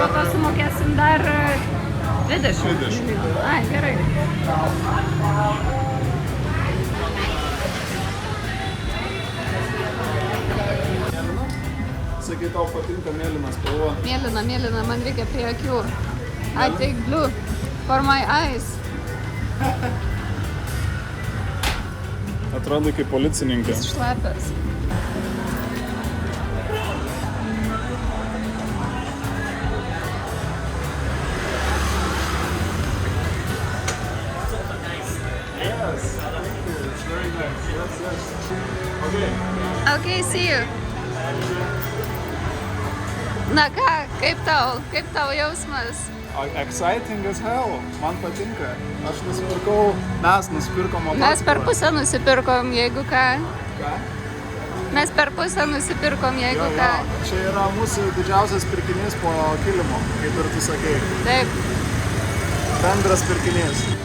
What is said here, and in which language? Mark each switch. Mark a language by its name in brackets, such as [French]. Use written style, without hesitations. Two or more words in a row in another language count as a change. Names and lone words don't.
[Lithuanian] Po to sumokėsim dar 20. 20. Ai, gerai. Sakai, tau patinka mėlyna spalva. Mėlyna, man reikia prie akių. [English] I take blue for my eyes. [Lithuanian] Atrodo kaip policininkė. Jis šlapias. [English] Yes, thank you. It's very nice. Yes. Okay. Okay, see you. [Lithuanian] Na ką, kaip tau jausmas? [English] Exciting as hell. [Lithuanian] Man patinka. Mes nusipirkom motociklą. Mes per pusę nusipirkom, jeigu ką. Ką? Mes per pusę nusipirkom, jeigu ką. Čia yra mūsų didžiausias pirkinys po kilimo, kaip ir tu sakei. Taip. Bendras pirkinys.